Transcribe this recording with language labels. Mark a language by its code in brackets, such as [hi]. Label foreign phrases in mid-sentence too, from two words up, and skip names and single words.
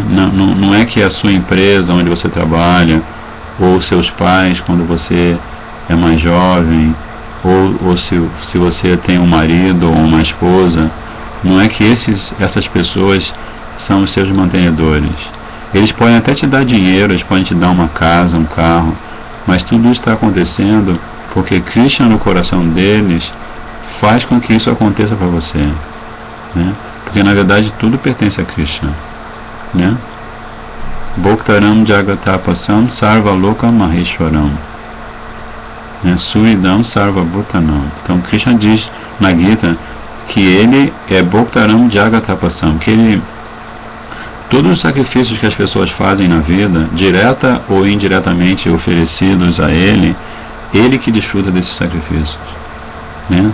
[pt] Não é que a sua empresa onde você trabalha, ou seus pais quando você é mais jovem, ou se você tem um marido ou uma esposa, não é que essas pessoas são os seus mantenedores. Eles podem até te dar dinheiro, eles podem te dar uma casa, um carro, mas tudo isso está acontecendo porque Krishna no coração deles faz com que isso aconteça para você, né? Porque na verdade tudo pertence a Krishna, né? [sa] Bhoktaram Jagatapasam Sarva Loka Maheshwaram, né? Suridam Sarva Bhutanam. [pt] Então Krishna diz na Gita que ele é [sa] Bhoktaram Jagatapasam, [pt] que todos os sacrifícios que as pessoas fazem na vida, direta ou indiretamente oferecidos a ele que desfruta desses sacrifícios, né?